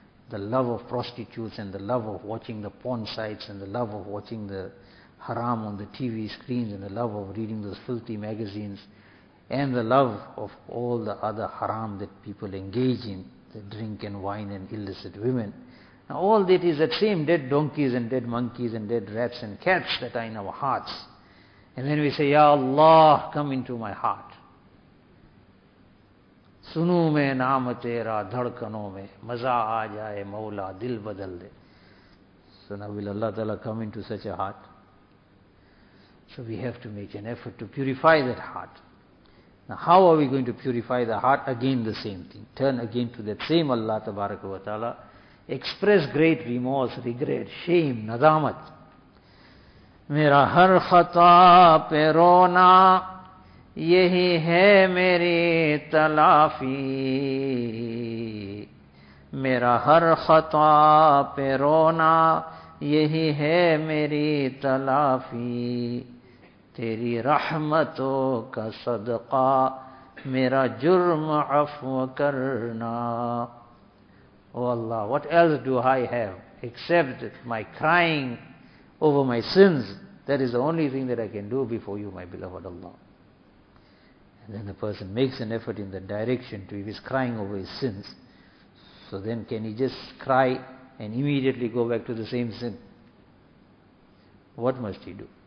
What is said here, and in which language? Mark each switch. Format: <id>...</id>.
<en>The love of prostitutes and the love of watching the porn sites and the love of watching the haram on the TV screens and the love of reading those filthy magazines and the love of all the other haram that people engage in, the drink and wine and illicit women. Now all that is that same dead donkeys and dead monkeys and dead rats and cats that are in our hearts. And then we say, Ya Allah, come into my heart.</en> <ur>سنو میں نام تیرا دھڑکنوں میں مزا آ جائے مولا دل بدل دے.</ur> <en>So now will Allah Ta'ala come into such a heart? So we have to make an effort to purify that heart. Now how are we going to purify the heart? Again the same thing. Turn again to that same Allah Tabaraka wa Ta'ala. Express great remorse, regret, shame, nadamat.</en> <ur>میرا ہر خطا پہ رونا یہی ہے میری تلافی میرا ہر خطا پہ رونا یہی ہے میری تلافی تیری رحمتوں کا صدقہ میرا جرم عفو کرنا.</ur> <en>Oh Allah, what else do I have except my crying over my sins? That is the only thing that I can do before you, my beloved Allah. And then the person makes an effort in that direction to, if he's crying over his sins, so then can he just cry and immediately go back to the same sin? What must he do?</en>